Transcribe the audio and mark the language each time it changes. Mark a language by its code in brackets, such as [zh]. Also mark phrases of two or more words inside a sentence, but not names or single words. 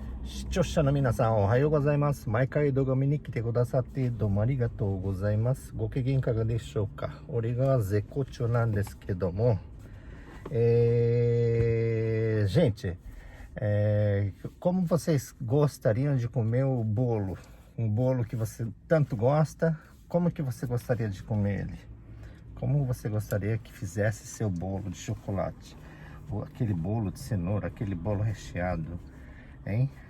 [ja] 視聴者の皆さんおはようございます。毎回動画見に来てくださってどうもありがとうございます。ご機嫌いかがでしょうか。俺が絶好調なんですけども、 [pt] gente, como vocês gostariam de comer o bolo? Um bolo que você tanto gosta, como que você gostaria de comer ele? Como você gostaria que fizesse seu bolo de chocolate? Ou aquele bolo de cenoura, aquele bolo recheado, hein?